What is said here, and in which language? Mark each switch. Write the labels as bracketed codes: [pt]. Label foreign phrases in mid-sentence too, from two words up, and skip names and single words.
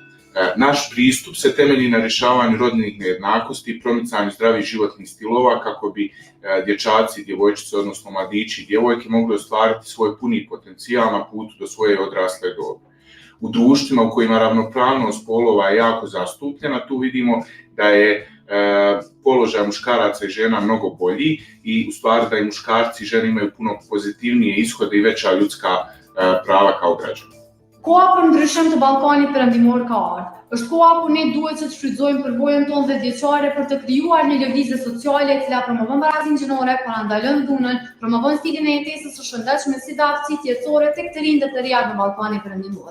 [hr] Naš pristup se temelji na rješavanju rodnih nejednakosti i promicanju zdravih životnih stilova kako bi dječaci, djevojčice, odnosno mladići i djevojke mogli ostvariti svoj puni potencijal na putu do svoje odrasle dobi. U društvima u kojima ravnopravnost spolova je jako zastupljena, tu vidimo da je položaj muškaraca i žena mnogo bolji i u stvari da i muškarci i žene imaju puno pozitivnije ishode i veća ljudska prava kao građani. [sq] Koha për ndryshim të Ballkanit Perëndimor ka ardhur. Është koha ku ne duhet që të shfrytëzojmë përvojën tonë dhe vjeçare për të krijuar një lëvizje sociale e cila promovon barazinë gjinore, parandalon dhunën, promovon stilin e jetesës së shëndetshme si dhe aftësitë jetësore tek të rinjtë të rinj në Ballkanin Perëndimor.